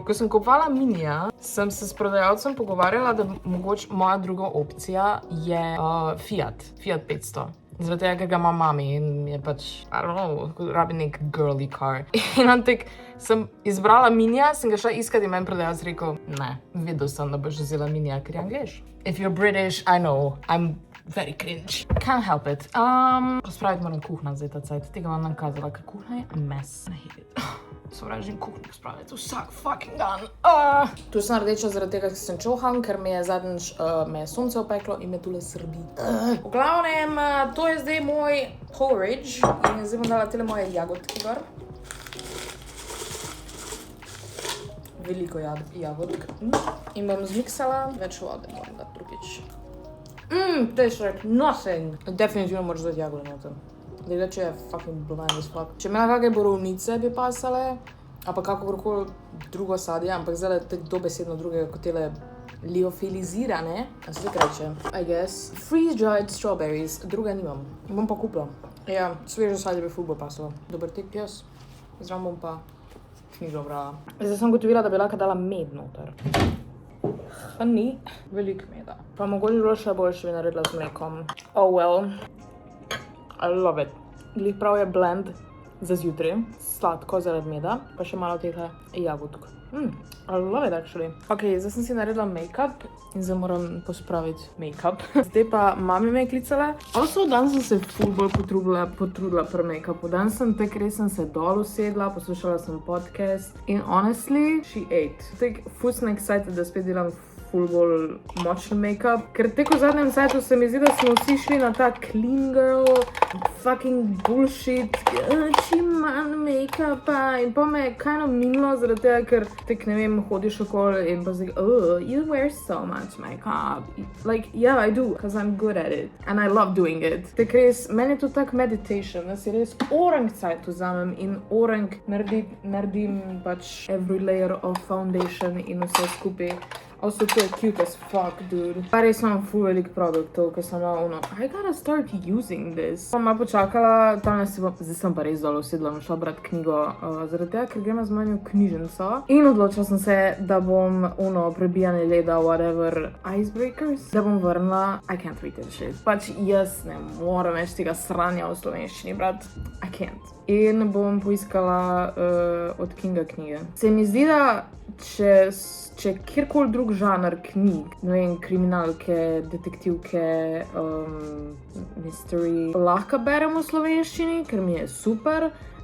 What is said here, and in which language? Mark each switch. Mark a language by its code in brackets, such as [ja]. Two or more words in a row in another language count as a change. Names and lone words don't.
[sl] Ko sem kupovala Minija, sem se s prodajalcem pogovarjala, da mogoče moja druga opcija je Fiat 500. Zaradi tega, ker ga ima mami in je pač, [en] I don't know, [sl] rabi nek [en] girly car. [sl] In antek sem izbrala Minija, sem ga šla iskat in meni prodajalc rekel, ne, vedel sem, da boš vzela Minija, ker je Angliš. [en] If you're British, I know, I'm very cringe. Can't help it. [sl] Pospraviti moram kuhna zdaj ta cajt, tega vam nakazala, ker kuhna je [en] a mess. I hate it. [sl] Sovražim kuhno pospraviti vsak fucking dan. Tu sem rdeča zaradi tega, ker sem čohan, ker me je zadnjič me je sonce opeklo in me tule srbi. V glavnem, to je zdaj moj porridge in zdaj bom dala tele moje jagodke gor. Veliko jagodk. In bom zmiksala, več vode moram dati drugič. [en] Tastes like nothing. [sl] Definitivno moraš dati jagode noter. Drugače je [en] fucking blind as fuck. [sl] Če imela kakve borovnice bi pasale, a pa kakorkoli drugo sadje, ampak zdaj te dobesedno drugega kot tele liofilizirane, a se tako reče, [en] I guess. Freeze-dried strawberries, [sl] druga nimam. Bom pa kupila. Ja, sveže sadje bi ful bolj pasalo. Dober tek, jaz. Zraven bom pa knjigo brala. Zdaj sem gotovila, da bi lahko dala med noter. Ni veliko meda. Pa mogoče bilo še boljše bi naredila z mlekom. [en] Oh well. I love it. [sl] Glih prav je blend za zjutraj. Sladko zaradi meda, pa še malo teh jagodk. [en] I love it actually. [sl] Ok, zdaj sem si naredila make-up in zdaj moram pospraviti make-up. Zdaj pa mami me je klicala. Also, danes sem se ful bolj potrudila pri make-upu. Danes sem tek res sem se dol usedla, poslušala sem podcast in [en] honestly, she ate. [sl] Tek ful sem excited, da spet delam ful bolj močen make-up, ker tek v zadnjem cajtu se mi zdi, da smo vsi šli na ta [en] clean girl, fucking bullshit, [sl] čim manj make-upa in pa me je [en] kind of [sl] minilo zaradi tega, ker tek ne vem, hodiš okoli in pa zdaj, [en] you wear so much make-up. Like, yeah, I do, because I'm good at it and I love doing it. [sl] Tek res, meni je to tak meditation, da si res orang cajt vzamem in orang naredim pač [en] every layer of foundation [sl] in vse skupaj. [en] Also, [sl] to je [en] cute as fuck, dude. [sl] Pa res imam ful velik produktov, ker sem ono, [en] I gotta start using this. [sl] Sem malo počakala, zdaj sem pa res dolo usedla, šla brat knjigo, zaradi tega, ker gremo z mami v knjižnico. In odločila sem se, da bom prebijanje leda, [en] whatever, icebreakers, [sl] da bom vrnila, [en] I can't read this shit. [sl] Pač jaz ne moram več tega sranja v slovenščini, brat. [en] I can't. [sl] In bom poiskala od Kinga knjige. Se mi zdi, da če kjerkoli drug žanr knjig, ne vem, kriminalke, detektivke, mystery, lahko berem v slovenščini, ker mi je super.